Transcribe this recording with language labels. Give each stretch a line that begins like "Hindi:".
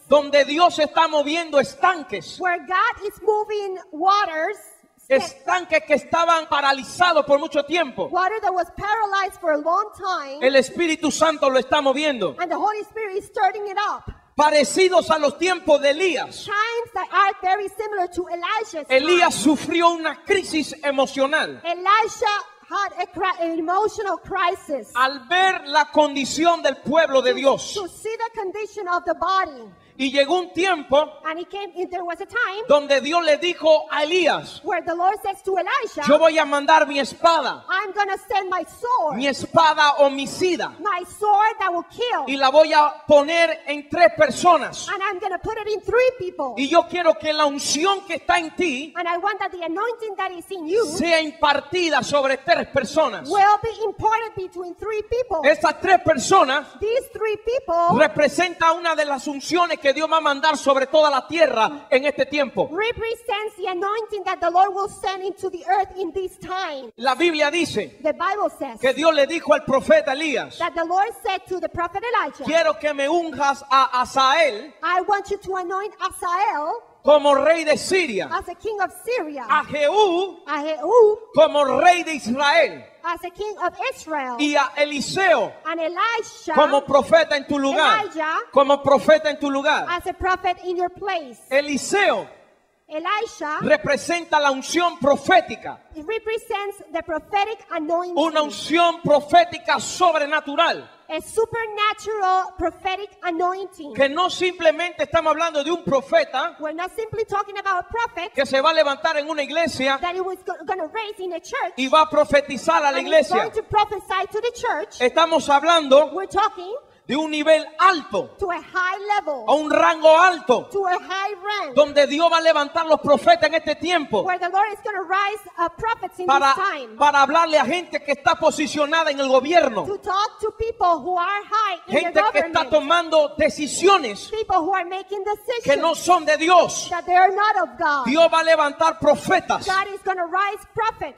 Spanish: donde Dios está moviendo estanques.
English: where God is moving waters,
Spanish: Estanques que estaban paralizados por mucho tiempo.
English: water that was paralyzed for a long time,
Spanish: El Espíritu Santo lo está moviendo.
English: and the Holy Spirit is stirring it up.
Spanish: Parecidos a los tiempos de Elías.
English: Times that are very similar to Elijah's
Spanish: Elías
English: time.
Spanish: sufrió una crisis emocional
English: Elijah had an emotional crisis
Spanish: al ver la condición del pueblo de Dios.
English: to see the condition of the body.
Spanish: Y llegó un tiempo
English: And there was a time
Spanish: donde Dios le dijo a Elías:
English: where the Lord says to Elisha,
Spanish: yo voy a mandar mi espada,
English: I'm going to send my sword,
Spanish: mi espada homicida,
English: my sword that will kill,
Spanish: y la voy a poner en 3 personas.
English: and I'm going to put it in 3 people.
Spanish: Y yo quiero que la unción que está en ti
English: And I want that the anointing that is in you
Spanish: sea impartida sobre 3 personas.
English: will be imparted between 3 people.
Spanish: Estas 3 personas
English: These 3 people
Spanish: representan una de las unciones que Dios va a mandar sobre toda la tierra en este tiempo.
English: represents the anointing that the Lord will send into the earth in this time.
Spanish: La Biblia dice
English: The Bible says
Spanish: que Dios le dijo al profeta Elías:
English: that the Lord said to the prophet Elijah,
Spanish: quiero que me unjas a Hazael
English: I want you to anoint Asael
Spanish: como rey de Siria,
English: as a king of Syria,
Spanish: a Jehú
English: Ahu
Spanish: como rey de Israel
English: as a king of Israel,
Spanish: y a Eliseo
English: and Elisha
Spanish: como profeta en tu lugar.
English: Elijah
Spanish: Como profeta en tu lugar.
English: as a prophet in your place.
Spanish: Eliseo
English: Elisha,
Spanish: representa la unción profética,
English: it represents the prophetic anointing,
Spanish: una unción profética sobrenatural,
English: a supernatural prophetic anointing.
Spanish: que no simplemente estamos hablando de un profeta
English: We're not simply talking about a prophet
Spanish: que se va a levantar en una iglesia
English: that he was going to raise in a church
Spanish: y va a profetizar a la
English: and he's
Spanish: iglesia.
English: going to prophesy to the church.
Spanish: Estamos hablando
English: We're talking
Spanish: de un nivel alto,
English: to a high level,
Spanish: a un rango alto,
English: to a high rank,
Spanish: donde Dios va a levantar los profetas en este tiempo
English: where the Lord is going to rise prophets in
Spanish: para,
English: this time
Spanish: para hablarle a gente que está posicionada en el gobierno,
English: to talk to people who are high in the
Spanish: gente que está
English: government,
Spanish: tomando decisiones
English: people who are making decisions
Spanish: que no son de Dios.
English: that they are not of God.
Spanish: Dios va a levantar profetas
English: God is going to rise prophets